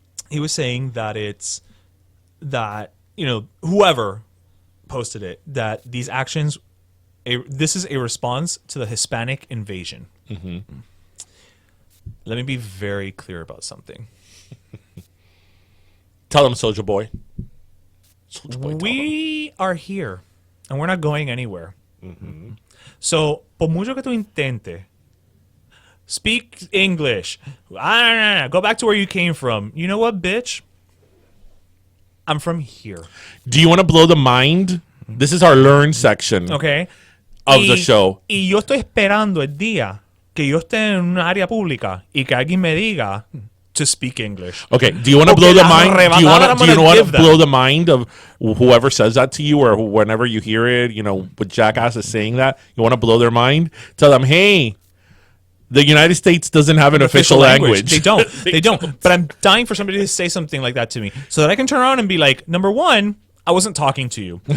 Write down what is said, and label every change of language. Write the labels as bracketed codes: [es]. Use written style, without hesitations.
[en] He was saying that whoever posted it, that these actions, this is a response to the Hispanic invasion. Let me be very clear about something. Tell him, Soulja Boy. We are here, and we're not going anywhere. [es] So, por mucho que tú intentes, [en] speak English. Go back to where you came from. You know what, bitch? I'm from here. Do you want to blow the mind? This is our learn section. Okay. Of the show. [es] Y yo estoy esperando el día que yo esté en una área pública y que alguien me diga [en] to speak English. Okay. Do you want to blow the mind? Do you want to blow the mind of whoever says that to you, or whenever you hear it? With jackasses saying that, you want to blow their mind? Tell them, hey. The United States doesn't have an official language. They don't. They don't. But I'm dying for somebody to say something like that to me so that I can turn around and be like, number one, I wasn't talking to you.